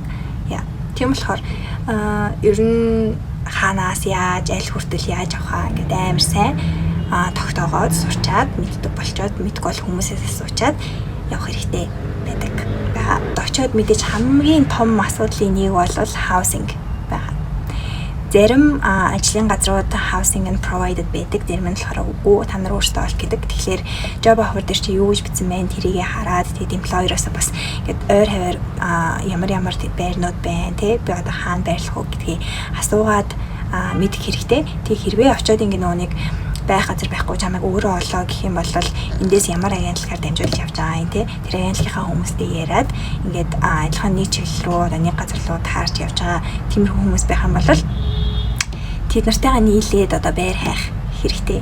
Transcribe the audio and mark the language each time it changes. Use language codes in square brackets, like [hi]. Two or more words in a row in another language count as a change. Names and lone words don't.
[mn] Тийм болохоор ер нь хаанаас яаж, аль хүртэл яаж авахаа ингээд амар сайн тогтоогоод сурчаад мэддэг болчоод мэдгүй бол хүмүүсээс асуучаад явах хэрэгтэй байдаг. Очоод мэдээж хамгийн том асуудлын нэг бол housing байгаа. Зарим ажлын газрууд [en] housing and provided [mn] байдаг. Зарим нь болохоор үгүй та нар өөрсдөө олох гэдэг. Тэгэхээр [en] job offer [mn] дээр чи юу гэж бичсэн бэ? Тэрийгэ хараад тэгээд employer-оос бас ингээд ойр хавар ямар байрнууд байна те би одоо хаана байрлах уу гэдгийг асуугаад мэдэх хэрэгтэй. Тэг хэрвээ очиод ингээд нөгөө нэг байх газар байхгүй чамайг өөрөө олоо гэх юм бол эндээс ямар агентлагаар дамжуулж явж байгаа юм те тэр агентлагийнхаа хүмүүстэй яриад ингээд адилхан нэг чиглэл рүү нэг газар руу таарч явж байгаа тиймэрхүү хүмүүс байх юм бол тэд нартайгаа нийлээд одоо байр хайх хэрэгтэй.